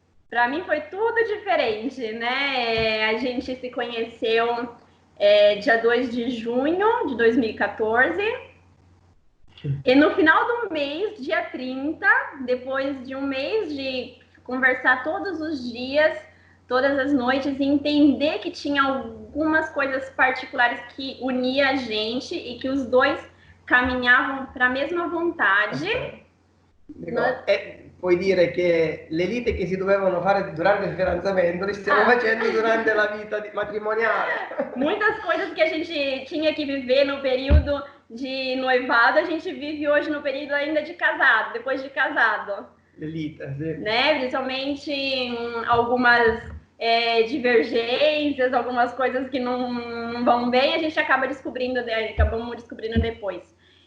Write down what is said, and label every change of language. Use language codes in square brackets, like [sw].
[pt] Pra mim foi tudo diferente, né? A gente se conheceu dia 2 de junho de 2014, e no final do mês, dia 30, depois de um mês de conversar todos os dias, todas as noites, e entender que tinha algumas coisas particulares que unia a gente e que os dois caminhavam para a mesma vontade. [it] Puoi dire che le liti che si dovevano fare durante il fidanzamento le stiamo facendo durante la vita matrimoniale. [pt] Muitas coisas que a gente tinha que viver no período de noivado, a gente vive hoje no período ainda de casado, depois de casado. [it] Lelita, sì. [pt] Né? Principalmente algumas divergências, algumas coisas que não vão bem, a gente acabamos descobrindo depois.